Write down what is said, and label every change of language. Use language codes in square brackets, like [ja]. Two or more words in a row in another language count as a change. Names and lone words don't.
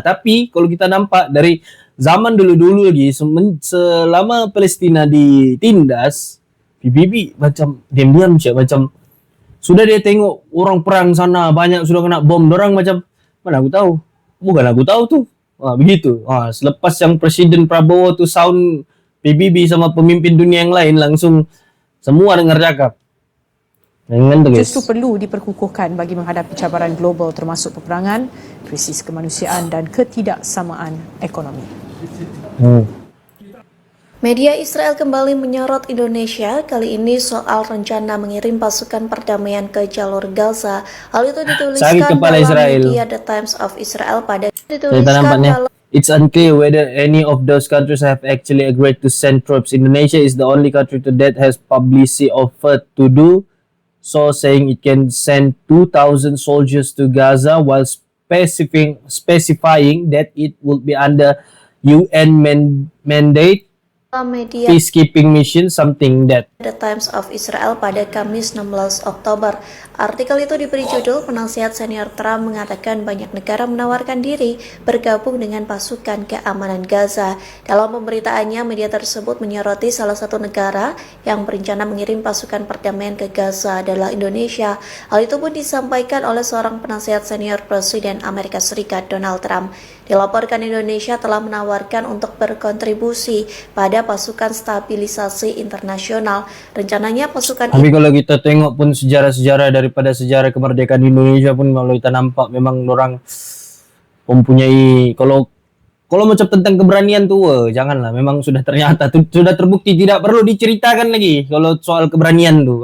[ms] Tapi kalau kita nampak dari zaman dulu lagi, selama Palestina ditindas, PBB macam diam-diam macam sudah dia tengok orang perang sana banyak sudah kena bom, dorang macam mana aku tahu, bukan aku tahu tuh. Begitu. Selepas yang Presiden Prabowo tu sound PBB sama pemimpin dunia yang lain, langsung semua dengar cakap. Justru perlu diperkukuhkan bagi menghadapi cabaran global termasuk peperangan, krisis kemanusiaan dan ketidaksamaan ekonomi. [id] Media Israel kembali menyorot Indonesia, kali ini soal rencana mengirim pasukan perdamaian ke jalur Gaza. Hal itu dituliskan dalam media The Times of Israel pada [en] It's unclear whether any of those countries have actually agreed to send troops. Indonesia is the only country to date has publicly offered to do so, saying it can send 2,000 soldiers to Gaza while specifying that it will be under UN mandate media peacekeeping mission, something that [id] The Times of Israel pada Kamis 16 Oktober. Artikel itu diberi judul "Penasihat Senior Trump mengatakan banyak negara menawarkan diri bergabung dengan pasukan keamanan Gaza." Dalam pemberitaannya, media tersebut menyoroti salah satu negara yang berencana mengirim pasukan perdamaian ke Gaza adalah Indonesia. Hal itu pun disampaikan oleh seorang penasihat senior Presiden Amerika Serikat Donald Trump. Dilaporkan Indonesia telah menawarkan untuk berkontribusi pada pasukan stabilisasi internasional. Rencananya pasukan [ms] Tapi kalau kita tengok pun sejarah-sejarah daripada sejarah kemerdekaan Indonesia pun, kalau kita nampak memang orang mempunyai kalau macam tentang keberanian tu, janganlah, memang sudah ternyata sudah terbukti tidak perlu diceritakan lagi kalau soal keberanian tu.